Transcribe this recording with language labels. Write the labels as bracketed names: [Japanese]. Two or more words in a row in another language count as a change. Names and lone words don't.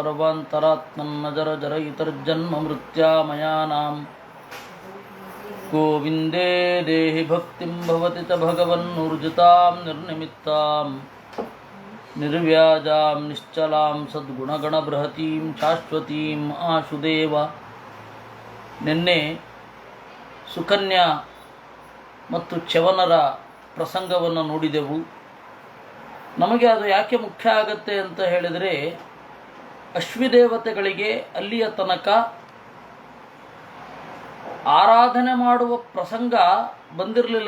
[Sanskrit] सर्वान्तरात्मन्नजरजरयितर्जन्ममृत्यामयानां गोविन्दे देहि भक्तिं भवति च भगवन्नुर्जितां निर्निमित्तां निर्व्याजां निश्चलां सद्गुणगणबृहतीं शाश्वतीं आशुदेव। [Kannada] ನಿನ್ನೆ ಸುಕನ್ಯಾ ಮತ್ತು ಚ್ಯವನರ ಪ್ರಸಂಗವನ್ನು ನೋಡಿದೆವು. ನಮಗೆ ಅದು ಯಾಕೆ ಮುಖ್ಯ ಆಗತ್ತೆ ಅಂತ ಹೇಳಿದರೆ, ಅಶ್ವಿದೇವತೆಗಳಿಗೆ ಅಲ್ಲಿಯ ತನಕ ಆರಾಧನೆ ಮಾಡುವ ಪ್ರಸಂಗ ಬಂದಿರಲಿಲ್ಲ.